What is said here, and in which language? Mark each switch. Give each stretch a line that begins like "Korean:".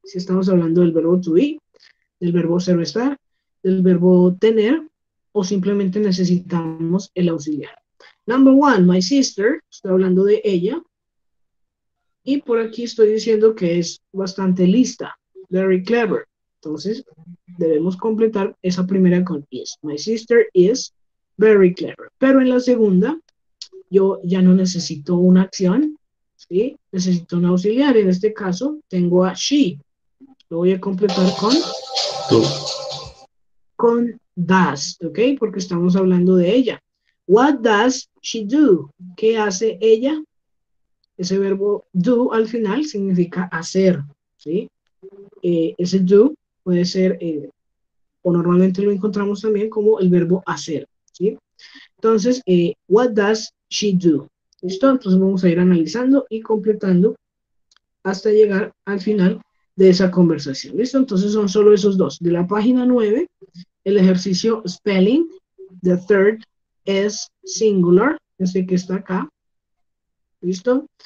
Spanish: Si estamos hablando del verbo to be, del verbo ser o estar, del verbo tener, o simplemente necesitamos el auxiliar.
English: Number one, my sister,
Spanish: estoy hablando de ella, y por aquí estoy diciendo que es bastante lista,
English: very clever.
Spanish: Entonces, debemos completar esa primera con is.
English: My sister is very clever.
Spanish: Pero en la segunda, yo ya no necesito una acción, ¿sí? Necesito un auxiliar. En este caso, tengo a she. Lo voy a completar con does, ¿ok? Porque estamos hablando de ella.
English: What does she do?
Spanish: ¿Qué hace ella? Ese verbo do al final significa hacer, ¿sí? Ese do puede ser, o normalmente lo encontramos también como el verbo hacer, ¿sí? Entonces,
English: what does she do?
Spanish: ¿Listo? Entonces vamos a ir analizando y completando hasta llegar al final de esa conversación. ¿Listo? Entonces son solo esos dos. De la página 9, el ejercicio spelling,
English: the third
Spanish: es singular, ese que está acá. ¿Listo?